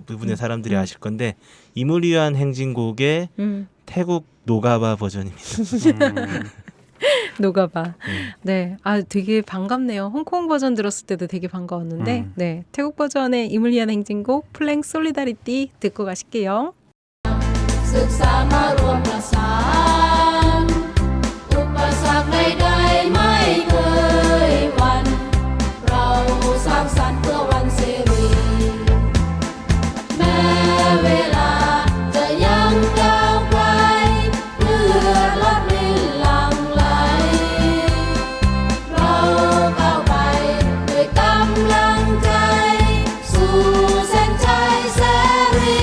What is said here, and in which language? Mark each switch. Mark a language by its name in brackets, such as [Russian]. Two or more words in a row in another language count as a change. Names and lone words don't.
[Korean] 대부분의 사람들이 아실 건데 임을 위한 행진곡의 태국 노가바 버전입니다. 녹아봐. 네, 아 되게 반갑네요. 홍콩 버전 들었을 때도 되게 반가웠는데, 네, 태국 버전의 임을 위한 행진곡 플랭 솔리다리티 듣고 가실게요. [Thai] ศึกษามารวมประสานอุปสรรคใดๆไม่เคยหวั่นเราสร้างสรรค์เพื่อวันสิริแม้เวลาจะยังก้าวไกลเลือดลดรินหลั่งไหลเราก้าวไปด้วยกำลังใจสู่เส้นชัยแสรี